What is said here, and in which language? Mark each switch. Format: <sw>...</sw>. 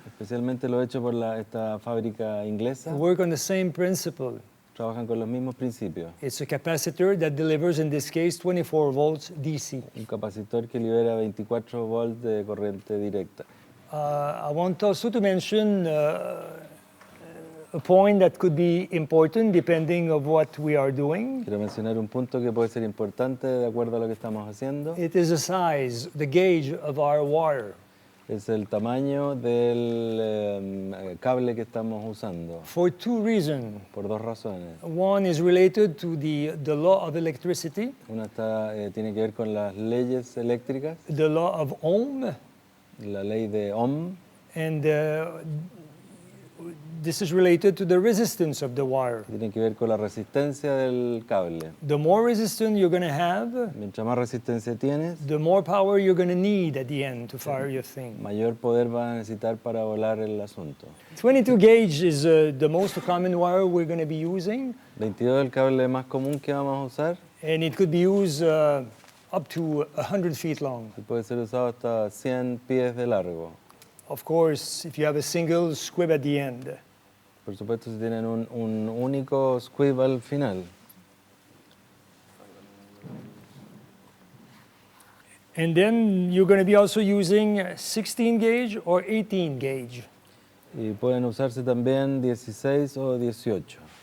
<es>Especialmente lo hecho por esta fábrica inglesa.</es> <en>Work on the same principle.</en> <es>trabajan con los mismos principios.</es> <en>It's a capacitor that delivers, in this case, 24 volts DC.</en> <es>Un capacitor que libera 24 volts de corriente directa.</es> <en>I want also to mention a point that could be important depending on what we are doing.</en> <es>Quiero mencionar un punto que puede ser importante de acuerdo a lo que estamos haciendo.</es> <en>It is the size, the gauge of our wire.</en> <es>Es el tamaño del cable que estamos usando,</es> <en>For two reasons.</en> <es>por dos razones.</es> <en>One is related to the law of electricity,</en> <es>Una tiene que ver con las leyes eléctricas,</es> <en>the law of Ohm,</en> <es>la ley de Ohm,</es> <en>and this is related to the resistance of the wire.</en> <es>tiene que ver con la resistencia del cable.</es> <en>The more resistance you're going to have,</en> <es>Mientras más resistencia tienes,</es> <en>the more power you're going to need at the end to fire your thing.</en> <es>mayor poder vas a necesitar para volar el asunto.</es> <en>22 gauge is the most common wire we're going to be using,</en> <es>22 es el cable más común que vamos a usar</es> <en>and it could be used up to 100 feet long.</en> <es>y puede ser usado hasta 100 pies de largo.</es> <en>Of course, if you have a single squib at the end.</en> <es>Por supuesto, si tienen un único squib al final.</es> <en>And then you're going to be also using 16 gauge or 18 gauge.</en> <es>Y pueden usarse también 16 o 18.</es>